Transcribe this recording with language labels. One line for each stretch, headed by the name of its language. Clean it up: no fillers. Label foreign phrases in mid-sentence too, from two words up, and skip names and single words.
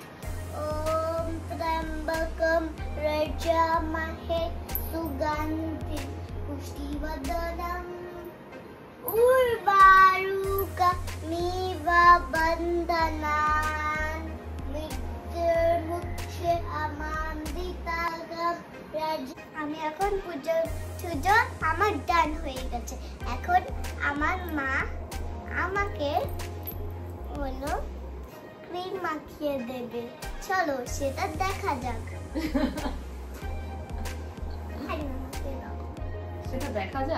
Sanskrit: ॐ त्र्यम्बकं यजामहे सुगन्धिं पुष्टिवर्धनम् उर्वारुकमिव बन्धनान् मित्रमुक्षमामृतात्।
Bangla: আমি এখন পুজো আমার ডান হয়ে গেছে। এখন আমার মা আমাকে হলো ক্রিম মাখিয়ে দেবে, চলো সেটা দেখা যাক। সেটা দেখা যাক।